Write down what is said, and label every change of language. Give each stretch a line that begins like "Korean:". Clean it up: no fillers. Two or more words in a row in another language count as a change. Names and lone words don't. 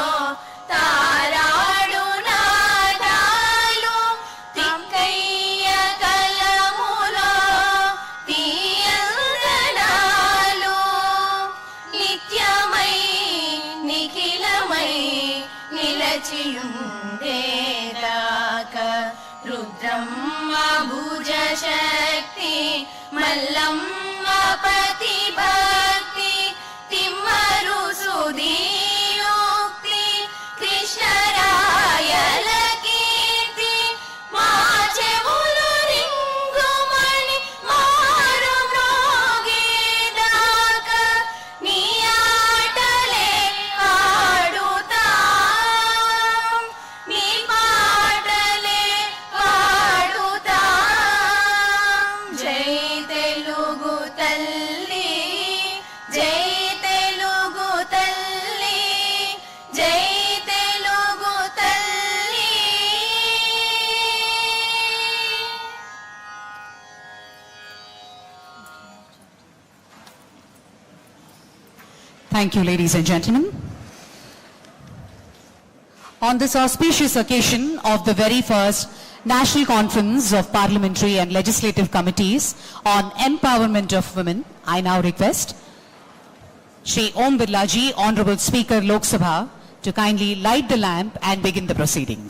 Telugu: తారాడు నాదాలు తిక్కయ్య కలములో తీయందనాలు నిత్యమై నిఖిలమై నిలచియుండేదాకా బ్రహ్మ భుజశక్తి మల్లమ్మ పతిభక్తి తిమ్మరు సుధీయుక్తి కృష్ణరాయల కీర్తి మా చెవులు రింగుమని మారు మ్రోగేదాకా నీ ఆటలే ఆడుతాం నీ పాటలే పాడుతాం జై తెలుగు తల్లి జై తెలుగు తల్లి జై తెలుగు తల్లి.
English: Thank you, ladies and gentlemen. On this auspicious occasion of the very first National Conference of Parliamentary and Legislative Committees on Empowerment of Women, I now request Shri Om Birlaji, Honorable Speaker Lok Sabha, to kindly light the lamp and begin the proceedings.